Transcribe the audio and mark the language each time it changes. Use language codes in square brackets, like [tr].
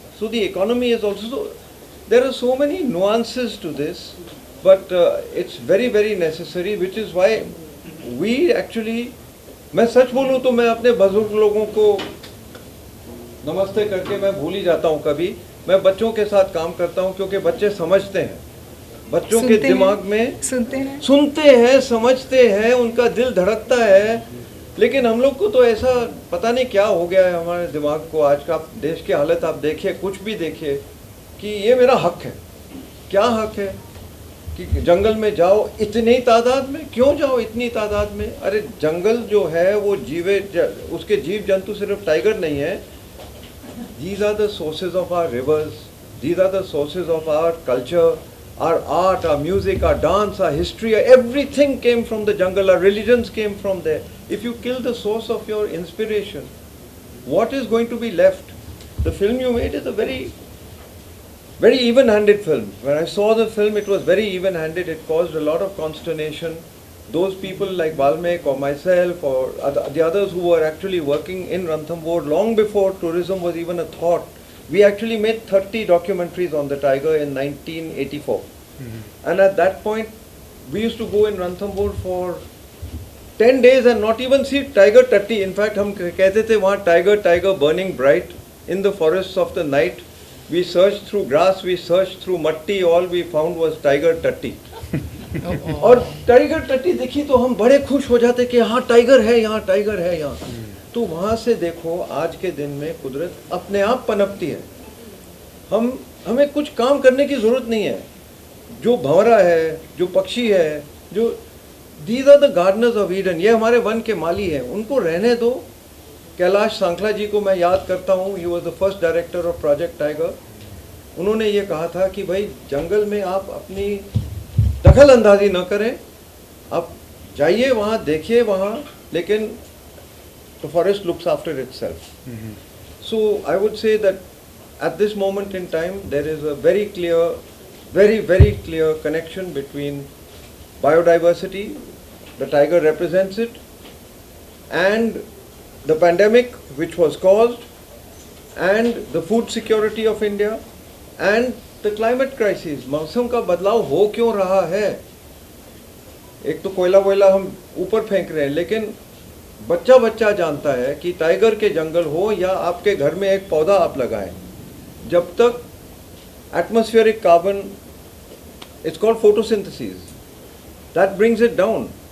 [en] So the economy is also, there are so many nuances to this, but it's very, very necessary, which is why we actually, [hi] मैं सच बोलूँ तो मैं अपने बुजुर्ग लोगों को नमस्ते करके मैं भूल ही जाता हूँ कभी. मैं बच्चों के साथ काम करता हूँ क्योंकि बच्चे समझते हैं, बच्चों के दिमाग में सुनते हैं, समझते हैं, उनका दिल धड़कता है. लेकिन हम लोग को तो ऐसा पता नहीं क्या हो गया है हमारे दिमाग को. आज का देश की हालत आप देखिए, कुछ भी देखिए, कि ये मेरा हक है. क्या हक है कि जंगल में जाओ इतनी तादाद में? क्यों जाओ इतनी तादाद में? अरे जंगल जो है वो उसके जीव जंतु सिर्फ टाइगर नहीं है. [en] These are the sources of our rivers. These are the sources of our culture, our art, our music, our dance, our history. Everything came from the jungle. Our religions came from there. If you kill the source of your inspiration, what is going to be left? The film you made is a very, very even-handed film. When I saw the film, it was very even-handed. It caused a lot of consternation. Those people like Valmek or myself or the others who were actually working in Ranthambore long before tourism was even a thought, we actually made 30 documentaries on the tiger in 1984. And at that point, we used to go in Ranthambore for 10 days and not even see tiger tatti. In fact, [hi] हम कहते थे वहाँ [en] tiger burning bright in the forests of the night. We searched through grass, we searched through matti, all we found was tiger tatti. [hi] और tiger टट्टी देखी तो हम बड़े खुश हो जाते कि यहाँ टाइगर है, यहाँ टाइगर है यहाँ. तो वहाँ से देखो आज के दिन में कुदरत अपने आप पनपती है. हमें कुछ काम करने की ज़रूरत नहीं है. जो भंवरा है, जो पक्षी है, जो [en] these are the gardeners of Eden, [hi] ये हमारे वन के माली हैं, उनको रहने दो. कैलाश सांखला जी को मैं याद करता हूँ. [en] He was the first director of project tiger. [hi] उन्होंने ये कहा था कि भाई जंगल में आप अपनी दखल अंदाजी न करें, आप जाइए वहाँ, देखिए वहाँ, लेकिन [en] the forest looks after itself. So I would say that at this moment in time there is a very clear, very clear connection between biodiversity, the tiger represents it, and the pandemic which was caused, and the food security of India, and the climate crisis. [hi] मौसम का बदलाव हो क्यों रहा है? एक तो कोयला वोयला हम ऊपर फेंक रहे हैं, लेकिन बच्चा जानता है कि टाइगर के जंगल हो या आपके घर में एक पौधा आप लगाएं, जब तक atmospheric carbon, [en] It's called photosynthesis, that brings it down.